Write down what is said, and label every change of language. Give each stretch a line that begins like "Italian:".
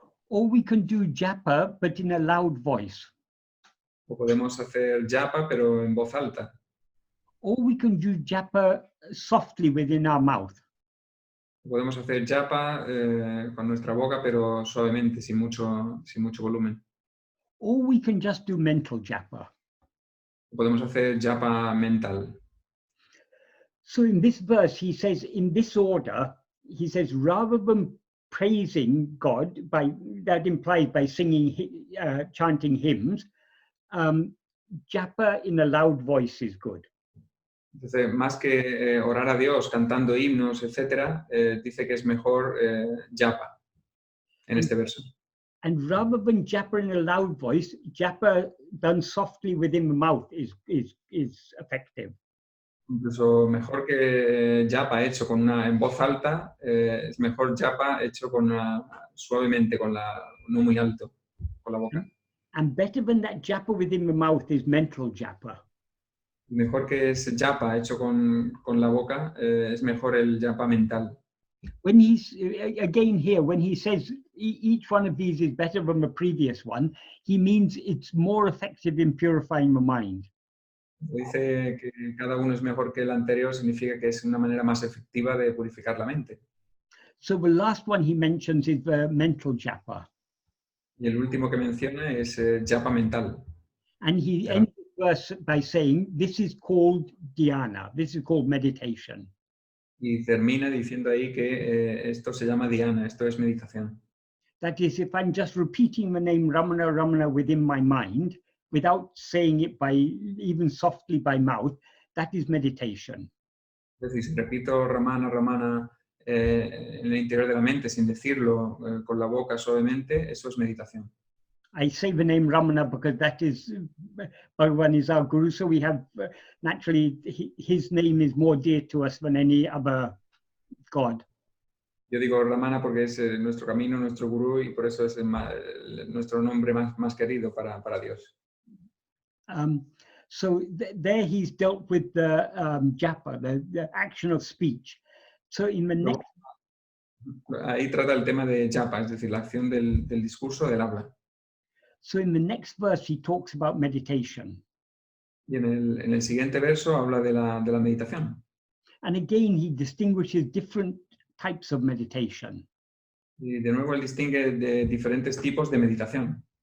English: Or we can do japa, but in a loud voice.
Spanish: O podemos hacer japa, pero en voz alta.
English: Or we can do japa softly within our mouth.
Spanish: Podemos hacer japa con nuestra boca, pero suavemente, sin mucho volumen.
English: Or we can just do mental japa.
Spanish: Podemos hacer japa mental.
English: So in this verse, he says, in this order, he says, rather than praising God, that implies by singing, chanting hymns, japa in a loud voice is good.
Spanish: Entonces, más que orar a Dios cantando himnos, etcétera, dice que es mejor japa en este verso.
English: And rather than japa in a loud voice, japa done softly within the mouth is effective.
Spanish: Incluso mejor que japa hecho en voz alta, es mejor japa hecho suavemente, no muy alto, con la boca.
English: And better than that japa within the mouth is mental japa.
Spanish: Mejor que ese japa hecho con la boca, es mejor el japa mental.
English: When he's, again here, when he says each one of these is better than the previous one, he means it's more effective in purifying the mind.
Spanish: Dice que cada uno es mejor que el anterior, significa que es una manera más efectiva de purificar la mente.
English: So the last one he mentions is the mental japa.
Spanish: Y el último que menciona es japa mental.
English: And he ends the verse by saying, this is called dhyana, this is called meditation.
Spanish: Y termina diciendo ahí que esto se llama dhyana, esto es meditación.
English: That is, if I'm just repeating the name Ramana, Ramana within my mind, without saying it even softly by mouth, that is meditation.
Spanish: Es decir, si repito Ramana, Ramana en el interior de la mente sin decirlo con la boca suavemente, eso es meditación.
English: I say the name Ramana because that is, Bhagavan is our guru, so we have, naturally, his name is more dear to us than any other god.
Spanish: Yo digo Ramana porque es nuestro camino, nuestro gurú, y por eso es nuestro nombre más querido para Dios.
English: So there he's dealt with the japa, the action of speech. So in the next...
Spanish: Ahí trata el tema de japa, es decir, la acción del discurso, del habla.
English: So in the next verse he talks about meditation.
Spanish: Y en el siguiente verso habla de la meditación.
English: And again he distinguishes different types of meditation.
Spanish: Y de nuevo él distingue de diferentes tipos de meditación.